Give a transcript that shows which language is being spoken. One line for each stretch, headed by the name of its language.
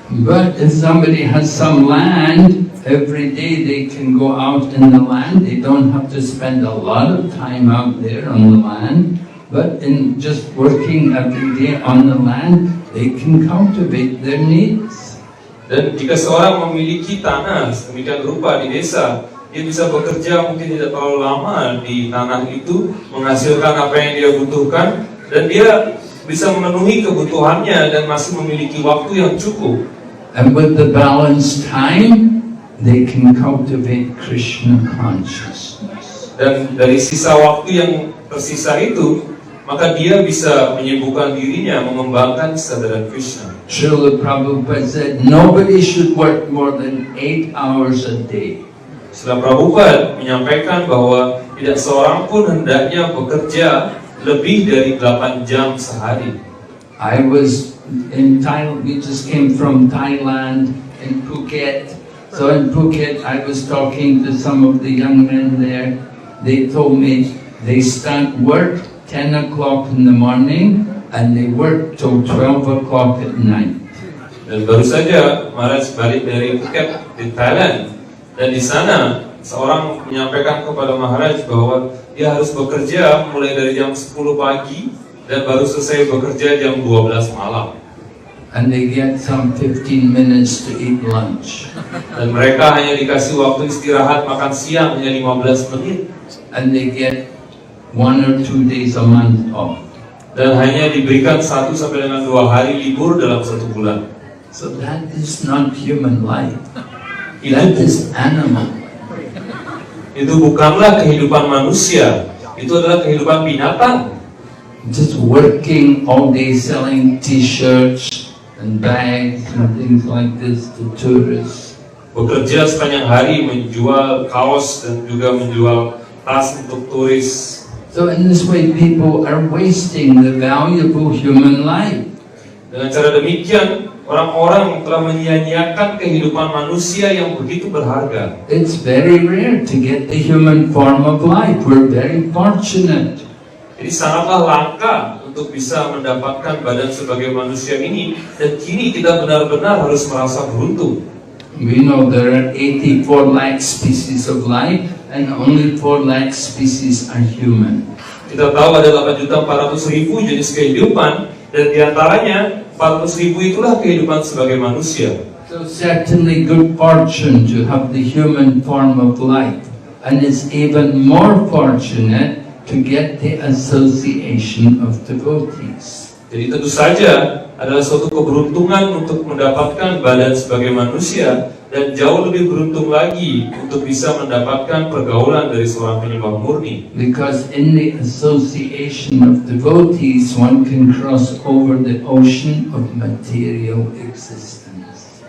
English: But if somebody has some land, every day they can go out in the land. They don't have to spend a lot of time out there on the land, but in just working every day on the land, they can cultivate their needs.
Indonesian: Dan jika seorang memiliki tanah sedemikian rupa di desa, dia bisa bekerja mungkin tidak terlalu lama di tanah itu, menghasilkan apa yang dia butuhkan, dan dia bisa memenuhi kebutuhannya dan masih memiliki waktu yang cukup.
English: And with the balanced time, they can cultivate Krishna consciousness.
Indonesian: Dan dari sisa waktu yang tersisa itu, maka dia bisa menyibukkan dirinya mengembangkan kesadaran Krishna.
English: Srila Prabhupada said nobody should work more than 8 hours a day.
Indonesian: Srila Prabhupada menyampaikan bahwa tidak seorang pun hendaknya bekerja lebih dari 8 jam sehari.
English: I was in Thailand, we just came from Thailand in Phuket. So in Phuket, I was talking to some of the young men there. They told me they start work 10 o'clock in the morning and they work till 12 o'clock at night.
Indonesian: Dan baru saja Maharaj balik dari Phuket di Thailand, dan di sana seorang menyampaikan kepada Maharaj bahwa dia harus bekerja mulai dari jam 10 pagi dan baru selesai bekerja jam 12 malam.
English: And they get some 15 minutes to eat lunch.
Indonesian: Dan mereka hanya dikasih waktu istirahat makan siang hanya 15 menit.
English: And they get 1 or 2 days a month off.
Indonesian: Dan hanya diberikan 1 sampai dengan 2 hari libur dalam 1 bulan.
English: So that is not human life. That is animal.
Indonesian: Itu bukanlah kehidupan manusia, itu adalah kehidupan binatang.
English: Just working all day selling t-shirts and bags and things like this to tourists.
Indonesian: Bekerja sepanjang hari menjual kaos dan juga menjual tas untuk turis.
English: So in this way people are wasting the valuable human life.
Indonesian: Dengan cara demikian, orang-orang telah menyia-nyiakan kehidupan manusia yang begitu berharga.
English: It's very rare to get the human form of life. We're very fortunate.
Indonesian: Jadi sangatlah langka untuk bisa mendapatkan badan sebagai manusia ini, dan kini kita benar-benar harus merasa beruntung.
English: We know there are 84 lakh species of life and only 4 lakh species are human.
Indonesian: Kita tahu ada 8.400.000 jenis kehidupan, dan diantaranya 400.000 itulah kehidupan sebagai manusia.
English: So certainly good fortune to have the human form of life, and it's even more fortunate to get the association of devotees.
Indonesian: Jadi tentu saja adalah suatu keberuntungan untuk mendapatkan badan sebagai manusia, dan jauh lebih beruntung lagi untuk bisa mendapatkan pergaulan dari seorang penyembah murni.
English: Because in the association of devotees, one can cross over the ocean of material existence.